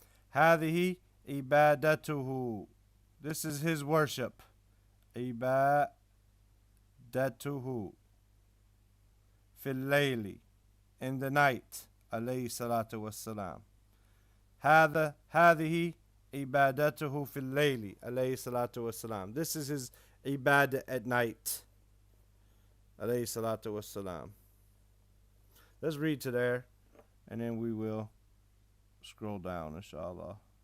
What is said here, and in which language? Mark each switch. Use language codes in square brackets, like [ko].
[ar] هذه عبادته, [en] this is his worship. [ar] عبادته. في الليل, [en] in the night. [ar] عليه الصلاة والسلام. هذه عبادته في الليل عليه الصلاة والسلام. [en] This is his ibadah at night [ar] عليه الصلاة والسلام. [en] Let's read to there and then we will scroll down inshallah.